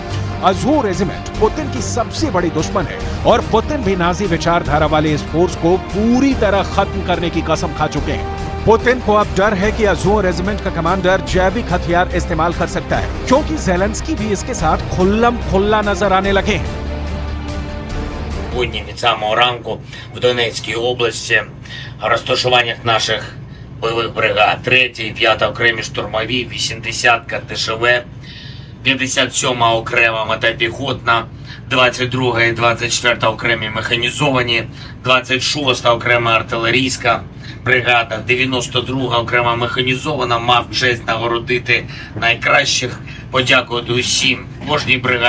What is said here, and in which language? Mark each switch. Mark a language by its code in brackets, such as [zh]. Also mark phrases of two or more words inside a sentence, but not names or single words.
[hi] अज़ोर रेजिमेंट पुतिन की सबसे बड़ी दुश्मन है और पुतिन भी नाजी विचारधारा वाले इस फोर्स को पूरी तरह खत्म करने की कसम खा चुके हैं। पुतिन को अब डर है कि अज़ोर रेजिमेंट का कमांडर जैविक हथियार इस्तेमाल कर सकता है, क्योंकि ज़ेलेंस्की भी इसके साथ खुल्लम खुल्ला नजर आने लगे हैं। [uk] Сьогодні від самого ранку в Донецькій області розташуваннях наших бойових бригад 3-й і 5-та окремі штурмові, 80-ка ТШВ, 57-ма окрема мотопіхотна, 22-га і 24-та окремі механізовані, 26-та окрема артилерійська бригада, 92-га окрема механізована мав честь нагородити найкращих, подякувати усім, кожній бригаді, за хоробрість, відвагу, результати заради. [hi] 24 घंटे के अंदर दूसरी रिपोर्ट। ज़ेलेंस्की ने नाजी विचारधारा वाले अज़ोर रेजिमेंट के कमांडर एंड्रे बिलेत्स्की से मुलाकात की है। ज़ेलेंस्की बहुत खामोशी से डोनेट्स्क के मोर्चे पर गए और वहां उनकी अज़ोर कमांडर से एक मीटिंग हुई। यहां ज़ेलेंस्की और अज़ोर रेजिमेंट के कमांडर एंड्रे बिलेत्स्की को देखा जा सकता है।